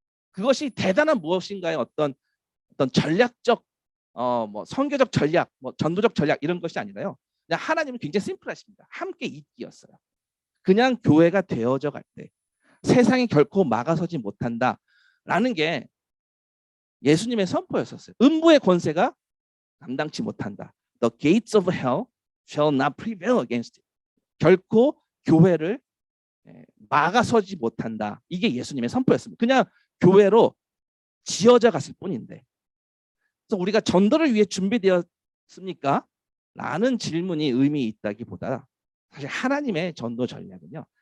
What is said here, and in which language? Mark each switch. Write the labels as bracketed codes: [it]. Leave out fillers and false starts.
[ko] 그것이 대단한 무엇인가의 어떤 전략적 뭐 선교적 전략, 뭐 전도적 전략 이런 것이 아니라요. 그냥 하나님은 굉장히 심플하십니다. 함께 있기였어요. 그냥 교회가 되어져 갈 때 세상이 결코 막아서지 못한다라는 게 예수님의 선포였었어요. 음부의 권세가 감당치 못한다. [en] The gates of hell shall not prevail against it. [ko] 결코 교회를 막아서지 못한다. 이게 예수님의 선포였습니다. 그냥 교회로 지어져 갔을 뿐인데. 그래서 우리가 전도를 위해 준비되었습니까? 라는 질문이 의미 있다기보다 사실 하나님의 전도 전략은요.